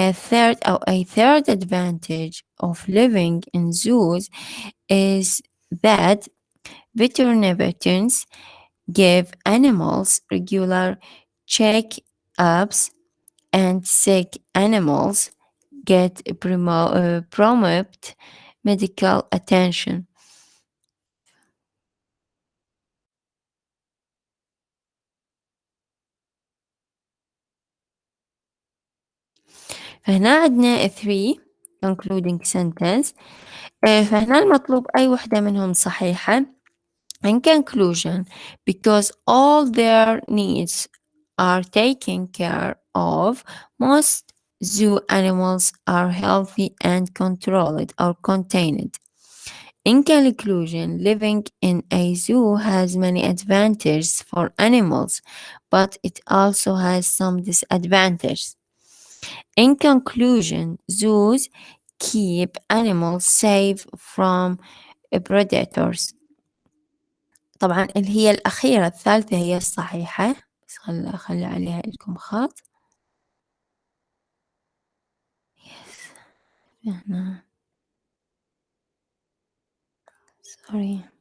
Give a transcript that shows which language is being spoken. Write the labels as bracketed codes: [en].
[en] A third advantage of living in zoos is that veterinarians give animals regular check-ups, and sick animals get prompt medical attention. [ar] فهنا عندنا 3 concluding sentence. فهنا المطلوب أي وحدة منهم صحيحة. [en] In conclusion, because all their needs are taken care of, most zoo animals are healthy and controlled or contained. In conclusion, living in a zoo has many advantages for animals, but it also has some disadvantages. In conclusion, zoos keep animals safe from predators. [ar] طبعا اللي هي الأخيرة الثالثة هي الصحيحة، بس خلي عليها لكم خط. هنا sorry.